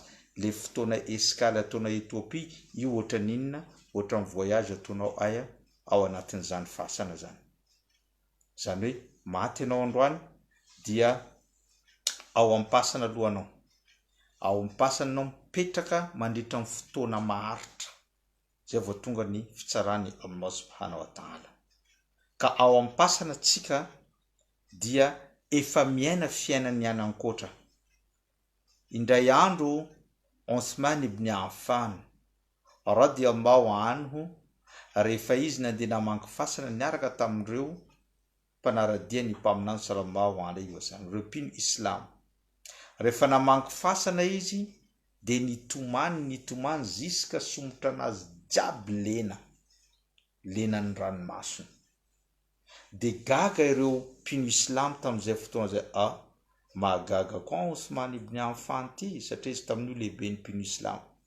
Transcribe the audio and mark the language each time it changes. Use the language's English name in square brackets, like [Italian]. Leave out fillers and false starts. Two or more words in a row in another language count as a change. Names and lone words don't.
[Malagasy] Le fotoana escale ataonao Ethiopie, io ohatra ninna, ohatra ny voyage ataonao aya ao anatin'izany fasana zany. Zany hoe maty anao androany dia ao ampasana alohanao. Ao ampasana anao mipetraka mandritra ny fotoana maharitra. Zay vao tonga ny fitsarany Allah [Arabic] سبحانه وتعالى. [Malagasy] Ka ao ampasana tsika dia efa miaina fiainany any ankoatra. Indray andro Uthman ibn Affan [Arabic] رضي الله عنه, [Malagasy] rehefa izy nandeha namangy fasana niaraka tamin'ireo mpanaradia ny mpaminany [Arabic] صلى الله عليه وسلم, [Malagasy] ireo mpino islam. Rehefa namangy fasana izy dia nitomany ziska somotra anazy jiaby lenan'ny ranomasina. Dia gaga ireo mpino islam tamin'izay fotoana zay, mahagaga koa Uthman ibn Affan ty, satria izy tamin'io lehibe ny mpino islam.